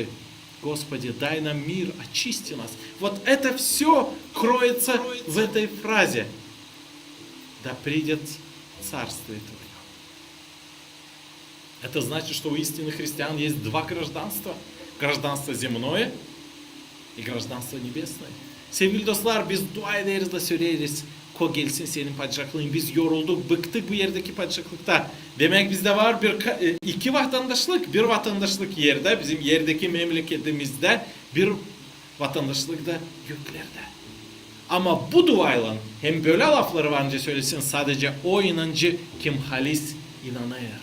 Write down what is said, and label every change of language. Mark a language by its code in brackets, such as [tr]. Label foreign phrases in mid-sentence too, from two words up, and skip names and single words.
[ru] Господи, дай нам мир, очисти нас. Вот это все кроется в этой фразе. Да придет Царствие Твое. Это значит, что у истинных христиан есть два гражданства. Гражданство земное и гражданство nебесное. [gag] Sevgili dostlar, biz dua ederiz de söyleriz. Ko gelsin senin padişahlığın. Biz yorulduk, bıktık bu yerdeki padişahlıkta. Demek bizde var iki vatandaşlık. Bir vatandaşlık yerde, bizim yerdeki memleketimizde. Bir vatandaşlık da göklerde. Ama bu duayla hem böyle lafları bence söylesin, sadece o inancı kim halis inanır.